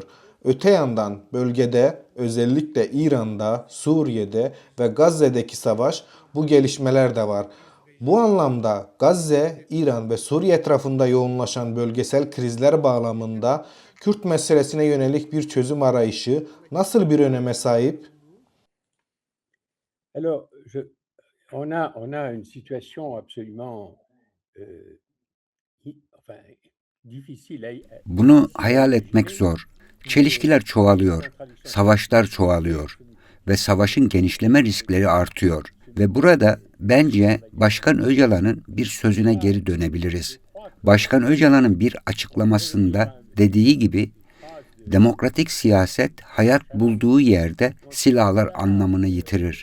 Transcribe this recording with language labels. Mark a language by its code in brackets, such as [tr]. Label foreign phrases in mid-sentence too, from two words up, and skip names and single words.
[tr] Öte yandan bölgede özellikle İran'da, Suriye'de ve Gazze'deki savaş bu gelişmeler de var. Bu anlamda Gazze, İran ve Suriye etrafında yoğunlaşan bölgesel krizler bağlamında Kürt meselesine yönelik bir çözüm arayışı nasıl bir öneme sahip? [fr] Alors, on a une situation absolument difficile [tr] Bunu hayal etmek zor. Çelişkiler çoğalıyor, savaşlar çoğalıyor ve savaşın genişleme riskleri artıyor. Ve burada bence Başkan Öcalan'ın bir sözüne geri dönebiliriz. Başkan Öcalan'ın bir açıklamasında dediği gibi, demokratik siyaset hayat bulduğu yerde silahlar anlamını yitirir.